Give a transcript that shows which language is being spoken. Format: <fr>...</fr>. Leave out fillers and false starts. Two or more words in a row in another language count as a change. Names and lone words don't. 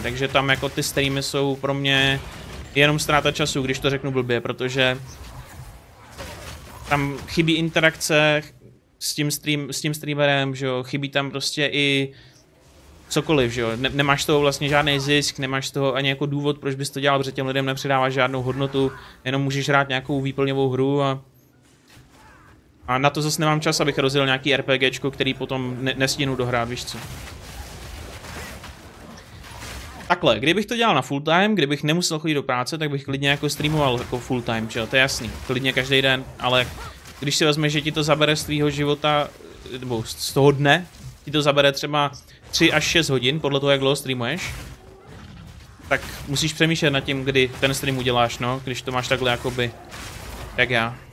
<cs>Takže tam jako ty streamy jsou pro mě jenom ztráta času, když to řeknu blbě, protože tam chybí interakce s tím streamerem, že jo, chybí tam prostě i cokoliv, že jo, nemáš z toho vlastně žádný zisk, nemáš z toho ani jako důvod, proč bys to dělal, protože těm lidem nepřidáváš žádnou hodnotu, jenom můžeš hrát nějakou výplňovou hru a na to zase nemám čas, abych rozjel nějaký RPGčko, který potom nestínu dohrát, víš co. Takhle, kdybych to dělal na</cs> <en>full time,</en> <cs>kdybych nemusel chodit do práce, tak bych klidně jako streamoval jako</cs> <en>full time,</en> <cs>čo? To je jasný, klidně každý den, ale když si vezmeš, že ti to zabere z tvýho života, nebo z toho dne, ti to zabere třeba 3 až 6 hodin, podle toho, jak dlouho streamuješ, tak musíš přemýšlet nad tím, kdy ten stream uděláš, no, když to máš takhle jakoby, jak já.</cs>